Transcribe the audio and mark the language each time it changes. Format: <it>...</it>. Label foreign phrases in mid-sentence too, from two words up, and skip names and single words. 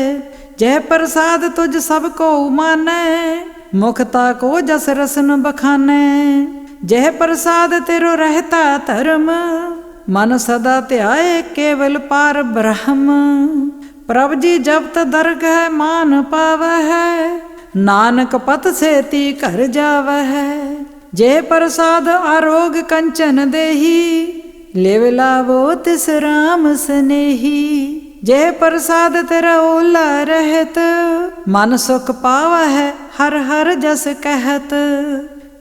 <pa>ਜਿਹ ਪ੍ਰਸਾਦਿ ਤੁਝੁ ਸਭ ਕੋ ਮਾਨੈ, ਮੁਖਤਾ ਕੋ ਜਸੁ ਰਸਨ ਬਖਾਨੈ। ਜਿਹ ਪ੍ਰਸਾਦਿ ਤੇਰੋ ਰਹਤਾ ਧਰਮੁ, ਮਨ ਸਦਾ ਧਿਆਇ ਕੇਵਲ ਪਾਰਬ੍ਰਹਮੁ। ਪ੍ਰਭ ਜੀ ਜਪਤ ਦਰਗਹ ਮਾਨੁ ਪਾਵੈ, ਨਾਨਕ ਪਤਿ ਸੇਤੀ ਘਰਿ ਜਾਵੈ। ਜਿਹ ਪ੍ਰਸਾਦਿ ਆਰੋਗ ਕੰਚਨ ਦੇਹੀ, ਲਿਵ ਲਾਵਹੁ ਤਿਸੁ ਰਾਮ ਸਨੇਹੀ। ਜਿਹ ਪ੍ਰਸਾਦਿ ਤੇਰਾ ਓਲਾ ਰਹਤ, ਮਨ ਸੁਖੁ ਪਾਵਹਿ ਹਰਿ ਹਰਿ ਜਸੁ ਕਹਤ।</pa>